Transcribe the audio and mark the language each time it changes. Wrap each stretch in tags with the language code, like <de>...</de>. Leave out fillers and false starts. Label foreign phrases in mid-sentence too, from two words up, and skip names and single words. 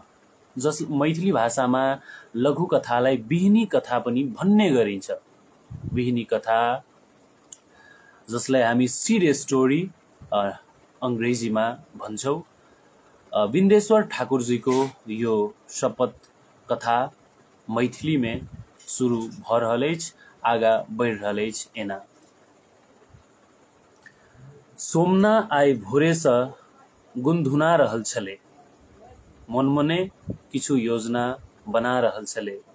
<ne>मैथिली भाषामा लघुकथालाई बिहिनी कथा पनि भन्ने गरिन्छ। बिहिनी कथा जसलाई हामी</ne> <en>seed story</en> <ne>अंग्रेजीमा भन्छौं। बिन्देश्वर ठाकुरजीको यो शपथ कथा</ne> <mai>मैथिली में शुरू भ रहल अछि, आगा बढ़ रहल अछि। एना सोमना आइ भोरेसँ गुनधुना रहल छले, मनमने किछु योजना बना रहल छले।</mai>